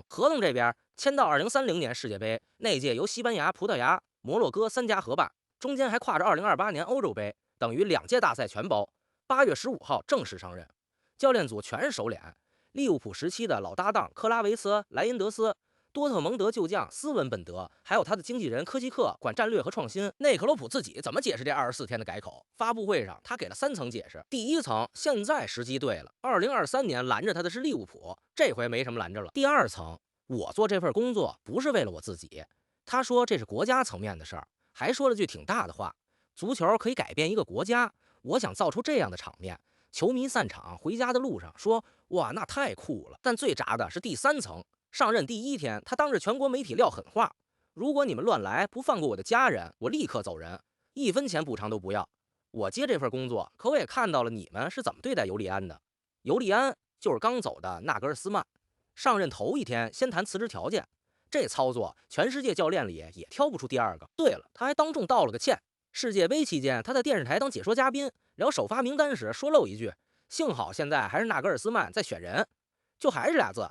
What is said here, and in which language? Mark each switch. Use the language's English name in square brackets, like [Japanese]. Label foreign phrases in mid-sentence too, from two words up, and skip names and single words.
[Chinese] 合同這邊簽到2030年世界杯，那屆由西班牙、葡萄牙、摩洛哥3家合辦，中間還跨着2028年歐洲杯，等於2屆大賽全包。8月15號正式上任，教練組全是熟臉。利物浦时期的老搭檔克拉維斯、萊因德斯，多特蒙德舊將斯文本德，還有他的經紀人科基克管戰略和創新。內克洛普自己怎麼解釋這24天的改口？發布會上他給了3層解釋。第一層，現在時機對了，2023年攔着他的是利物浦，這回沒什麼攔着了。第二層，我做這份工作不是為了我自己，他說這是國家層面的事兒，還說了句挺大的話：足球可以改變一個國家。我想造出這樣的場面，球迷散場回家的路上說：“哇，那太酷了。” 但最炸的是第3层。上任第1天，他當着全國媒體撂狠話：“如果你們亂來，不放過我的家人，我立刻走人，1分錢補償都不要。” 我接這份工作，可我也看到了你們是怎麼對待尤利安的。尤利安就是剛走的纳格尔斯曼，上任頭1天先談辭職條件，這操作全世界教練裡也挑不出第2個。對了，他還當众道了個歉。世界杯期間，他在電視台當解說嘉賓，聊首發名單時說漏一句：“幸好現在還是納格爾斯曼在選人。” 就還是2字。